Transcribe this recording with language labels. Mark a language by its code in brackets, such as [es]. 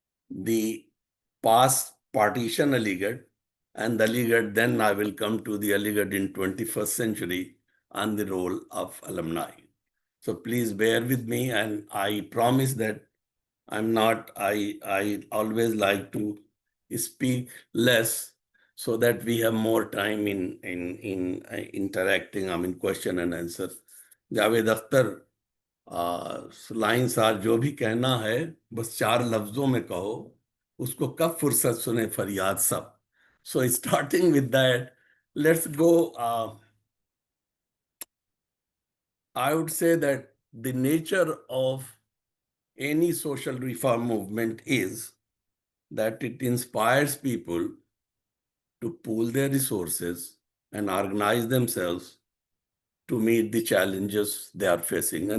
[en] the past partition Aligarh, and Aligarh, then I will come to the Aligarh in 21st century and the role of alumni. So please bear with me, and I promise that I always like to speak less so that we have more time in interacting, question and answer. [hi] Javed Akhtar, [en] lines are [hi] जो भी कहना है बस 4 लफ्जों में कहो, उसको कब फुर्सत सुने फरियाद सब. [en] So starting with that, let's go. I would say that the nature of any social reform movement is that it inspires people to pool their resources and organize themselves to meet the challenges they are facing.